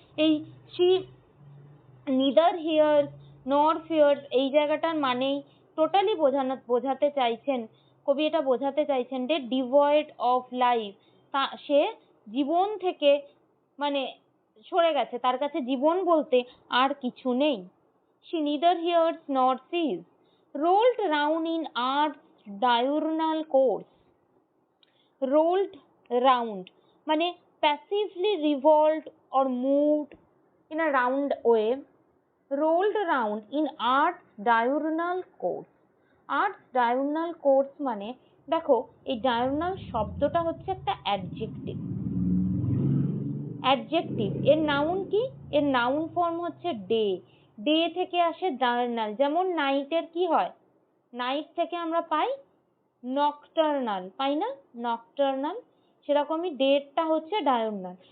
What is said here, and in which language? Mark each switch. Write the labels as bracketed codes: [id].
[bn] এই [en] she neither hears nor fears, [bn] এই জায়গাটার মানেই টোটালি বোঝাতে চাইছেন, কবি এটা বোঝাতে চাইছেন যে ডিভয়েড অফ লাইফ, সে জীবন থেকে মানে সরে গেছে, তার কাছে জীবন বলতে আর কিছু নেই। [en] She neither hears nor sees, rolled round in earth's diurnal course. Rolled round মানে passively revolved or moved in a round way, rolled round in earth's diurnal course. [bn] Earth's diurnal course মানে দেখো এই diurnal শব্দটা হচ্ছে একটা adjective. Adjective এর noun কি? এর নাউন ফর্ম হচ্ছে ডে, ডে থেকে আসে ডায়র্নাল। যেমন নাইটের কি হয়, নাইট থেকে আমরা পাই নকটার্নাল, পাই না, নকটার্নাল, সেরকমই ডেটা হচ্ছে ডায়র্নাল।